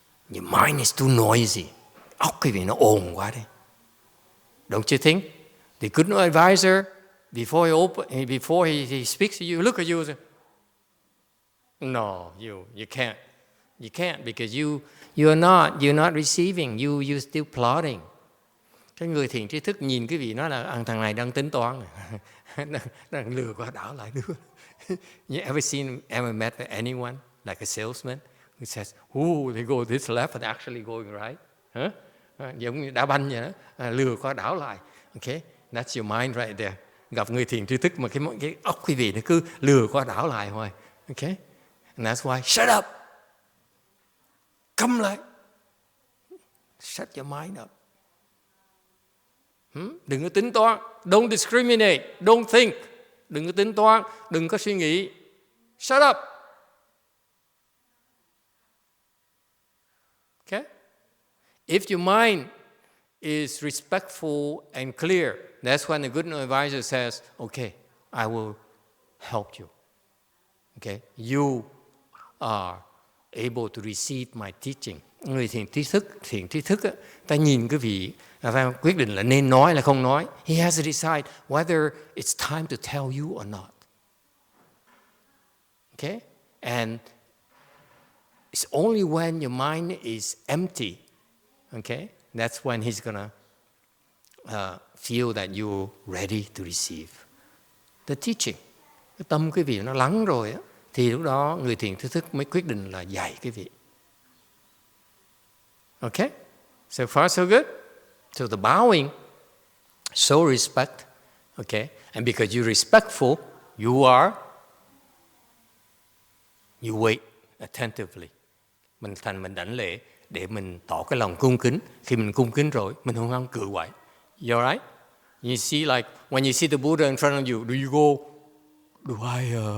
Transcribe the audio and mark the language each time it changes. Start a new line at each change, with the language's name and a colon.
English: Your mind is too noisy.
Vietnamese: Óc cái vị nó ồn quá đấy.
English: Don't you think? The good advisor, before he speaks to you, look at you. No, you can't. You can't because you're not receiving. You're still plotting.
Vietnamese: Cái người thiền tri thức nhìn cái vị nói là thằng này đang tính toán, đang lừa qua đảo lại đưa.
English: You ever met with anyone like a salesman who says, "Oh, they go this left and actually going right"? Huh?
Vietnamese: Giống như đá banh vậy đó, lừa qua đảo lại.
English: Okay, that's your mind right there.
Vietnamese: Gặp người thiền tri thức mà cái óc quý vị nó cứ lừa qua đảo lại hoài.
English: Okay, and that's why shut up.
Vietnamese: Câm lại.
English: Shut your mind up.
Vietnamese: Đừng có tính toán.
English: Don't discriminate. Don't think.
Vietnamese: Đừng có tính toán. Đừng có suy nghĩ.
English: Shut up. Okay? If your mind is respectful and clear, that's when the good advisor says, okay, I will help you. Okay? You are able to receive my teaching.
Vietnamese: Người thiền tri thức á, ta nhìn cái vị, ta quyết định là nên nói là không nói.
English: He has to decide whether it's time to tell you or not. Okay? And it's only when your mind is empty, okay, that's when he's gonna feel that you're ready to receive the teaching. Cái tâm cái vị nó lắng rồi á, thì lúc đó người thiền tri thức mới quyết định là dạy cái vị. Okay? So far so good? So the bowing, show respect, okay? And because you're respectful, you wait attentively.
Vietnamese: Mình đảnh lễ để mình tỏ cái lòng cung kính. Khi mình cung kính rồi, mình không cự quậy.
English: You alright? You see, like, when you see the Buddha in front of you, do you go, do I...